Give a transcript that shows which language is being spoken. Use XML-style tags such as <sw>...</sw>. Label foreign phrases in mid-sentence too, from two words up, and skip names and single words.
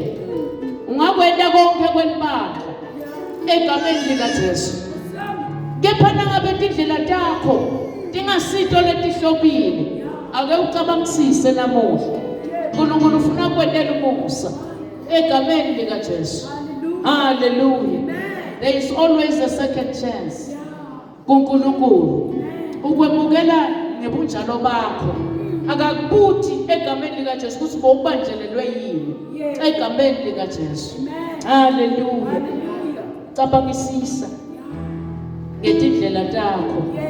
<ss>Ungakwenda konke kwenibandla egameni likaJesu. Kepha nangabe tindlela takho tingasito letihlobile, ake ucabangisise namuhla. uNkulunkulu ufuna kwendela umusa egameni likaJesu. Haleluya.</ss> <en>There is always a second chance.</en> <ss>kuNkulunkulu ukwemukela ngebunjalo bakho. Akakubuthi egameni likaJesu ukuthi bowubanjelelwe yini egameni likaJesu. Haleluya. Cabangisisa ngetindlela takho.</ss>